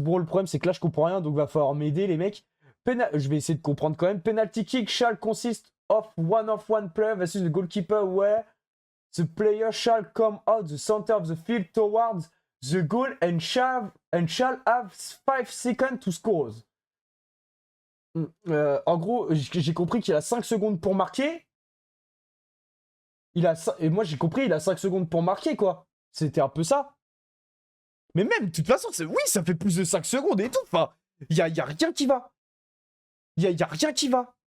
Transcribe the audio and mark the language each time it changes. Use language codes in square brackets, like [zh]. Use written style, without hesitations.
[fr] Bon, le problème, c'est que là, je comprends rien, donc va falloir m'aider, les mecs. Je vais essayer de comprendre quand même. [en] Penalty kick shall consist of one play versus the goalkeeper where the player shall come out the center of the field towards the goal and shall have 5 seconds to score. [fr] En gros, j'ai compris qu'il a 5 secondes pour marquer. Et moi, j'ai compris, il a 5 secondes pour marquer, quoi. C'était un peu ça. Mais même, de toute façon, oui, ça fait plus de 5 secondes et tout. Enfin, il y a rien qui va. Il y a rien qui va.